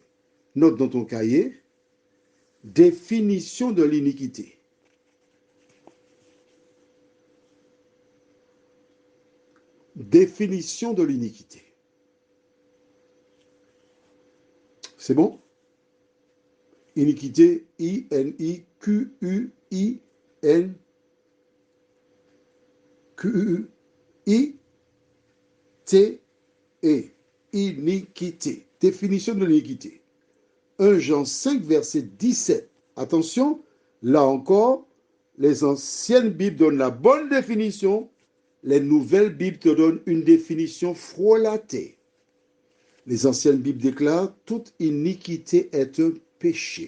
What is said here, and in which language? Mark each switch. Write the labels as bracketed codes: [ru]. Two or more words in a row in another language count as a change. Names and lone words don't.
[fr] Note dans ton cahier, définition de l'iniquité. Définition de l'iniquité. C'est bon? Iniquité, I-N-I-Q-U-I-N-Q-U-I-T-E. Iniquité. Définition de l'iniquité. 1 Jean 5, verset 17. Attention, là encore, les anciennes Bibles donnent la bonne définition, les nouvelles Bibles te donnent une définition frelatée. Les anciennes Bibles déclarent toute iniquité est un péché.